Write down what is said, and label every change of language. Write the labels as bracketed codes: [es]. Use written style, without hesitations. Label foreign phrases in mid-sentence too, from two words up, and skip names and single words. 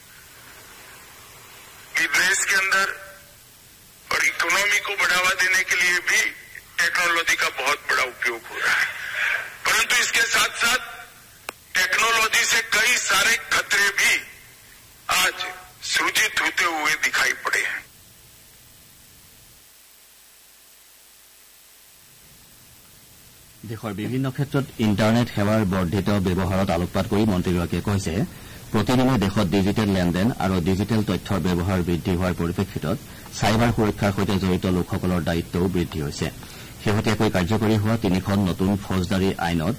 [hi] कि देश के अंदर और इकोनॉमी को बढ़ावा देने के लिए भी टेक्नोलॉजी का बहुत बड़ा उपयोग हो रहा है परंतु इसके साथ साथ टेक्नोलॉजी से कई सारे खतरे भी आज सृजित होते हुए दिखाई पड़े हैं [as] দেশৰ বিভিন্ন ক্ষেত্ৰত ইণ্টাৰনেট সেৱাৰ বৰ্ধিত ব্যৱহাৰত আলোকপাত কৰি মন্ত্ৰীগৰাকীয়ে কয় যে প্ৰতিদিনে দেশত ডিজিটেল লেনদেন আৰু ডিজিটেল তথ্যৰ ব্যৱহাৰ বৃদ্ধি হোৱাৰ পৰিপ্ৰেক্ষিতত চাইবাৰ সুৰক্ষাৰ সৈতে জড়িত লোকসকলৰ দায়িত্বও বৃদ্ধি হৈছে শেহতীয়াকৈ কাৰ্যকৰী হোৱা ৩খন নতুন ফৌজদাৰী আইনত